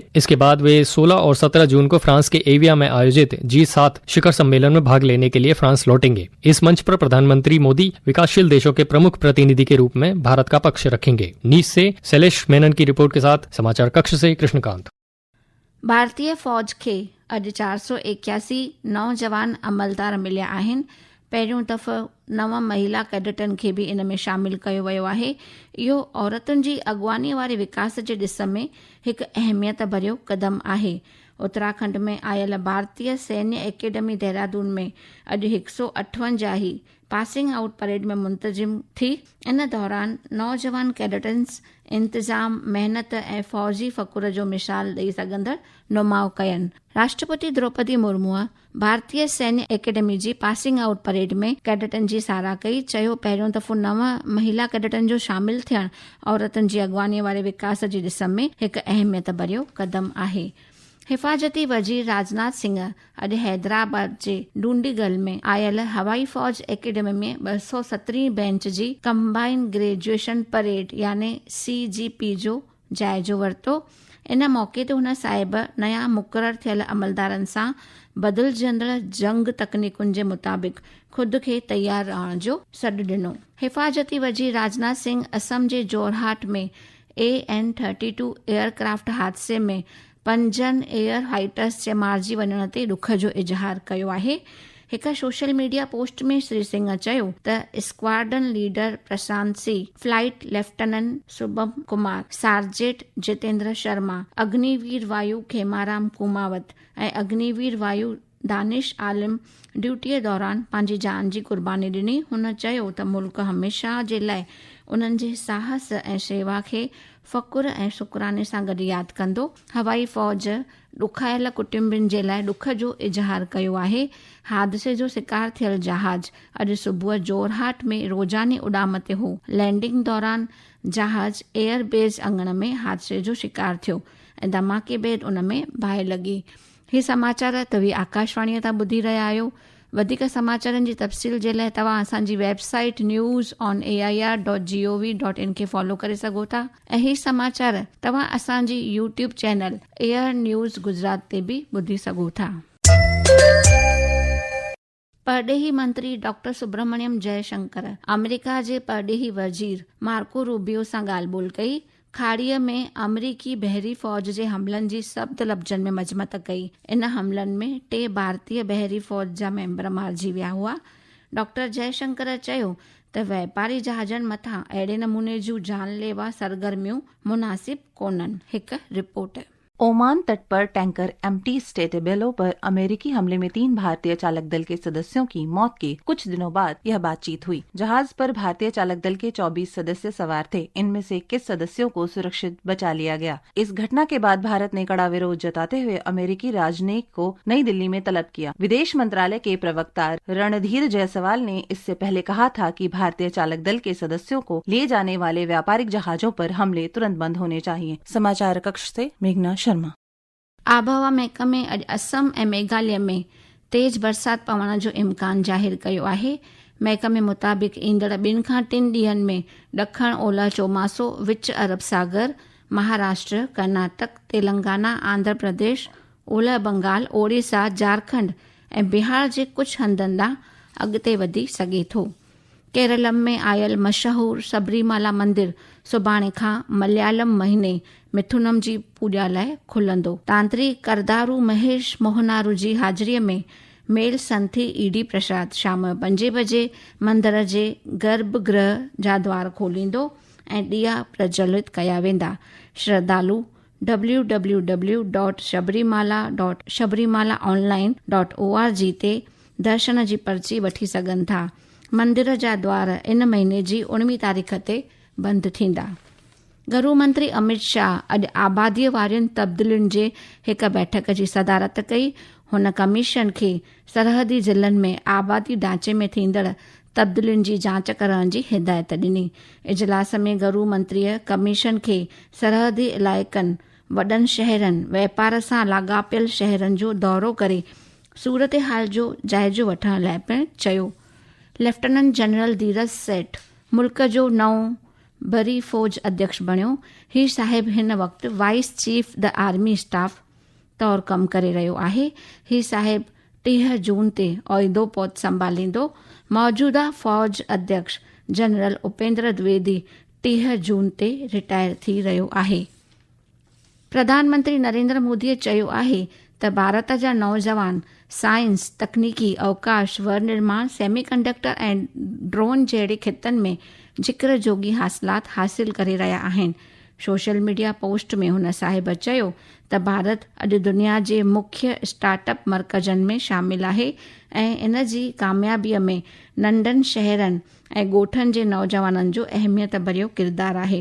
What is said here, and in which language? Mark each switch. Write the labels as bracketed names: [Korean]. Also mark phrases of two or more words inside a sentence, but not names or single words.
[Hindi] इसके बाद वे 16 और 17 जून को फ्रांस के एविया में आयोजित G7 शिखर सम्मेलन में भाग लेने के लिए फ्रांस लौटेंगे। इस मंच पर प्रधानमंत्री मोदी विकासशील देशों के प्रमुख प्रतिनिधि के रूप में भारत का पक्ष रखेंगे। नीस से शैलेश मेनन की रिपोर्ट के साथ समाचार कक्ष से कृष्णकांत। [Sindhi] भारतीय फौज खे अॼु 481 नौजवान अमलदार मिलिया आहिनि। पहिरियों दफ़ो 9 महिला कैडेटनि खे बि इन में शामिल कयो वियो आहे। इहो औरतुनि जी अॻुवानी वारे विकास जे ॾिस में हिकु अहमियत भरियो क़दम आहे। उत्तराखंड में आयल भारतीय सैन्य एकेडमी देहरादून में अॼु 158 [English] passing out parade [Sindhi] में मुंतज़िम थी। इन दौरान नौजवान कैडेटन्स इंतज़ाम, मेहनत ऐं फ़ौजी फ़कुर जो मिसाल ॾेई सघंदड़ नुमाव कयनि। राष्ट्रपति द्रौपदी मुर्मुअ भारतीय सैन्य एकेडमी जी [English] passing out parade [Sindhi] में कैडेटनि जी साराह कई। चयो, पहिरियों दफ़ो 9 महिला कैडेटनि जो शामिल थियण औरतुनि जी अॻुवानी वारे विकास जी ॾिस में हिकु अहमियत भरियो क़दम आहे। हिफ़ाज़ती वज़ीर राजनाथ सिंह अॼु हैदराबाद जे डूंडीगल में आयल हवाई फ़ौज एकेडमी में 217 बैच जी [English] combine graduation parade [Sindhi] यानी CGP जो जाइज़ो वरितो। इन मौक़े ते हुन साहिब नया मुक़ररु थियल अमलदारनि सां बदिलजंदड़ जंग तकनीकुनि जे मुताबिक़ ख़ुदि खे तयारु रहण जो सॾु ॾिनो। हिफ़ाज़ती वज़ीर राजनाथ सिंह असम जे जोरहाट में AN-32 एयरक्राफ्ट हादसे में 5 [English] air fighters [Sindhi] जे मारिजी वञण ते ॾुख जो इज़हार कयो आहे। हिकु [English] social media post [Sindhi] में श्री सिंह चयो त [English] squadron leader [Sindhi] प्रशांत सिंह, [English] flight lieutenant [Sindhi] शुभम कुमार, सार्जेंट जितेंद्र शर्मा, अग्निवीर वायु खेमाराम कुमावत ऐं अग्निवीर वायु दानिश आलिम ड्यूटीअ दौरान पंहिंजी जान जी कुर्बानी ॾिनी। हुन चयो त मुल्क हमेशह जे लाइ उन्हनि जे साहस ऐं शेवा खे फ़कुर ऐं शुक्राने सां गॾु यादि कंदो। हवाई फ़ौज ॾुखायल कुटुंबनि जे लाइ ॾुख जो इज़हार कयो आहे। हादसे जो शिकार थियल जहाज अॼु सुबुह जोरहाट में रोज़ानी उॾाम ते हो। लैंडिंग दौरान जहाज एयरबेस अङण में हादसे जो शिकार थियो ऐं धमाके बैदि उन में बाहि लॻी। ही समाचार तव्हां आकाशवाणीअ तां ॿुधी रहिया आहियो। वधीक समाचारनि जी तफ़सील जे लाइ तव्हां असांजी वेबसाइट news.air.gov.in खे फॉलो करे सघो था ऐं ही समाचार तव्हां असांजी [English] YouTube channel [Sindhi] एयर न्यूज़ गुजरात ते बि ॿुधी सघो था। परडेही मंत्री डॉक्टर सुब्रमण्यम जयशंकर अमेरिका जे परडेही वज़ीर मार्को रूबियो सां ॻाल्हि ॿोल कई। खाड़ीअ में अमरीकी बहरी फ़ौज जे हमलनि जी सब्द लफ़्ज़नि में मजमत कई। इन हमलनि में 3 भारतीय बहरी फ़ौज जा मेंबर मारिजी विया हुआ। डॉक्टर जयशंकर चयो त वापारी जहाज़नि मथां अहिड़े नमूने जूं जानलेवा सरगर्मियूं मुनासिब कोन्हनि। हिकु रिपोर्ट। [Hindi] ओमान तट पर टैंकर एम्प्टी स्टेटेबेलो पर अमेरिकी हमले में 3 भारतीय चालक दल के सदस्यों की मौत के कुछ दिनों बाद यह बातचीत हुई। जहाज पर भारतीय चालक दल के 24 सदस्य सवार थे। इनमें से 21 सदस्यों को सुरक्षित बचा लिया गया। इस घटना के बाद भारत ने कड़ा विरोध जताते हुए अमेरिकी राजनयिक को नई दिल्ली में तलब किया। विदेश मंत्रालय के प्रवक्ता रणधीर जायसवाल ने इससे पहले कहा था कि भारतीय चालक दल के सदस्यों को ले जाने वाले व्यापारिक जहाजों पर हमले तुरंत बंद होने चाहिए। समाचार कक्ष से मेघना शर्मा। [Sindhi] आबहवा महकमे अॼु असम ऐं मेघालय में तेज बरसात पवण जो इम्कान ज़ाहिर कयो आहे। महकमे मुताबिक़ ईंदड़ 2 खां 3 ॾींहनि में ॾखण ओलह चोमासो, विच अरब सागर, महाराष्ट्र, कर्नाटक, तेलंगाना, आंध्र प्रदेश, ओलह बंगाल, ओडिशा, झारखंड ऐं बिहार जे कुझु हंधनि ॾांहुं अॻिते वधी सघे थो। केरलम में आयल मशहूर सबरीमाला मंदिर सुभाणे खां मलयालम महीने मिथुनम जी पूॼा लाइ खुलंदो। तांत्रिक करदारू महेश मोहनारू जी हाज़िरीअ में मेल संथी ईडी प्रसाद शाम 5 बजे मंदर जे गर्भगृह जा द्वार खोलींदो ऐं ॾिया प्रज्वलित कया वेंदा। श्रद्धालु www.sabrimala.sabrimalaonline.org ते दर्शन जी पर्ची वठी सघनि था। मंदिर जा द्वार इन महीने जी 19 तारीख़ ते बंदि थींदा। गृह मंत्री अमित शाह अॼु आबादीअ वारियुनि तब्दीलियुनि जे हिक बैठक जी सदारत कई। हुन कमीशन खे सरहदी ज़िलनि में आबादी ढांचे में थींदड़ तब्दीलियुनि जी जांच करण जी हिदायत ॾिनी। इजलास में गृह मंत्रीअ कमीशन खे सरहदी इलाइक़नि, वॾनि शहरनि, वापार सां लाॻापियल शहरनि जो दौरो करे सूरत हाल जो जाइज़ो वठण लाइ पिणु चयो। [English] lieutenant general [Sindhi] धीरज सेठ मुल्क जो नओं बरी फ़ौज अध्यक्ष बणियो। ही साहिब हिन वक़्तु [English] vice chief the army staff [Sindhi] तौरु कमु करे रहियो आहे। ही साहिब 30 जून ते उहिदो पद संभालींदो। मौजूदा फ़ौज अध्यक्ष जनरल उपेंद्र द्विवेदी 30 जून ते रिटायर थी रहियो आहे। प्रधानमंत्री नरेंद्र मोदीअ चयो आहे त भारत जा नौजवान साइंस, तकनीकी, अवकाश, वर निर्माण, सेमीकंडक्टर ऐं ड्रोन जहिड़े खितनि में ज़िक्र जोगी हासिलात हासिल करे रहिया आहिनि। [English] social media post [Sindhi] में हुन साहिब चयो त भारत अॼु दुनिया जे मुख्य स्टार्टअप मर्कज़नि में शामिल आहे ऐं इन जी कामयाबीअ में नंढनि शहरनि ऐं ॻोठनि जे नौजवाननि जो अहमियत भरियो किरदारु आहे।